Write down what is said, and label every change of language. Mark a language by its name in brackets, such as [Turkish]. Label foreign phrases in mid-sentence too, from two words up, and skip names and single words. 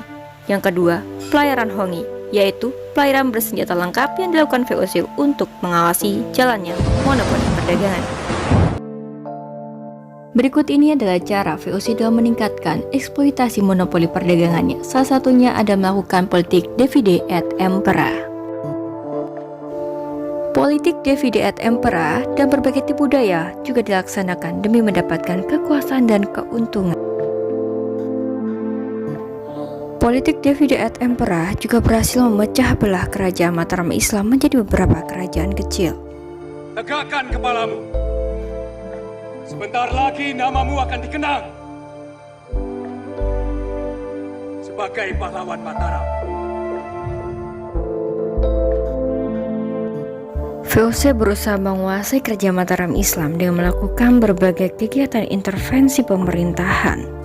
[Indonesian] Yang kedua, pelayaran hongi, yaitu pelayaran bersenjata lengkap yang dilakukan VOC untuk mengawasi jalannya monopoli perdagangan. Berikut ini adalah cara VOC dalam meningkatkan eksploitasi monopoli perdagangannya. Salah satunya ada melakukan politik [Latin] divide et impera. [Indonesian] Politik [Latin] divide et impera [Indonesian] dan berbagai tipu daya juga dilaksanakan demi mendapatkan kekuasaan dan keuntungan. Politik [Latin] divide et impera [Indonesian] juga berhasil memecah belah kerajaan Mataram Islam menjadi beberapa kerajaan kecil. Tegakkan kepalamu. Sebentar lagi namamu akan dikenang sebagai pahlawan Mataram. VOC berusaha menguasai kerajaan Mataram Islam dengan melakukan berbagai kegiatan intervensi pemerintahan.